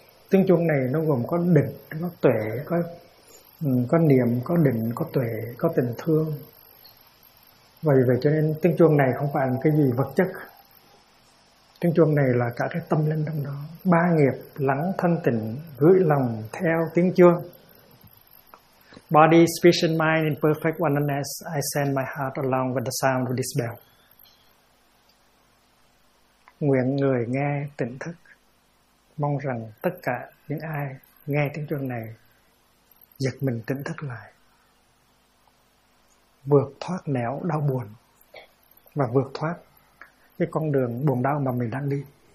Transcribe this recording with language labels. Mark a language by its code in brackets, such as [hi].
[vi] Tiếng chuông này nó gồm có định, có tuệ, có niệm, có định, có tuệ, có tình thương. Vậy vậy cho nên tiếng chuông này không phải là cái gì vật chất. Tiếng chuông này là cả cái tâm linh trong đó. Ba nghiệp lắng thanh tịnh, gửi lòng theo tiếng chuông. [en] Body, speech and mind in perfect oneness, I send my heart along with the sound of this bell. [vi] Nguyện người nghe tỉnh thức, mong rằng tất cả những ai nghe tiếng chuông này giật mình tỉnh thức lại, vượt thoát nẻo đau buồn và vượt thoát cái con đường buồn đau mà mình đang đi.